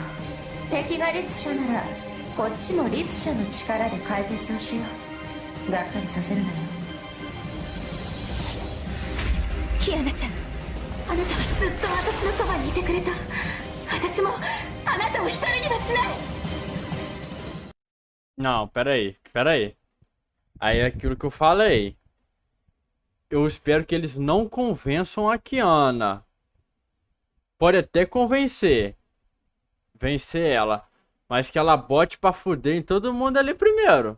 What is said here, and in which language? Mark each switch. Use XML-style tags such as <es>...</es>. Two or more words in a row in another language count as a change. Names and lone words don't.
<ja>敵が律者ならこっちも律者の力で解決をしよう。がっかりさせるなよ。キアナちゃん、あなたはずっと私のそばにいてくれた。私もあなたを一人にはしない。</ja> <pt>Não, pera aí. Aí é aquilo que eu falei. Eu espero que eles não convençam a Kiana. Pode até vencer ela, mas que ela bote pra fuder em todo mundo ali primeiro.</pt>